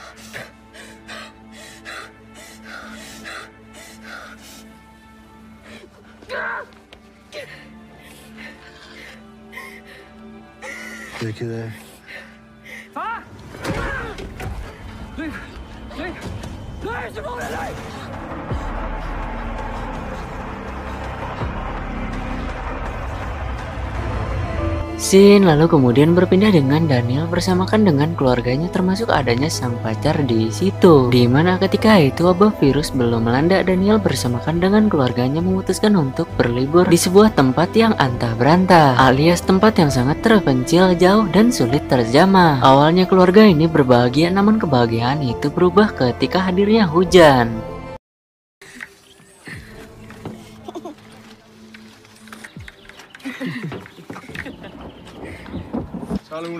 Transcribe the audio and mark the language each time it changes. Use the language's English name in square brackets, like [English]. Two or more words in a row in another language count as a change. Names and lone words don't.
[Danish] Det er jeg ked af. Far! Løb! Løb! Løb, Simona, løb! [Indonesian] Scene lalu kemudian berpindah dengan Daniel bersamakan dengan keluarganya, termasuk adanya sang pacar di situ. Dimana ketika itu wabah virus belum melanda, Daniel bersamakan dengan keluarganya memutuskan untuk berlibur di sebuah tempat yang antah berantah, alias tempat yang sangat terpencil, jauh dan sulit terjamah. Awalnya keluarga ini berbahagia, namun kebahagiaan itu berubah ketika hadirnya hujan. [Danish] Så Luna.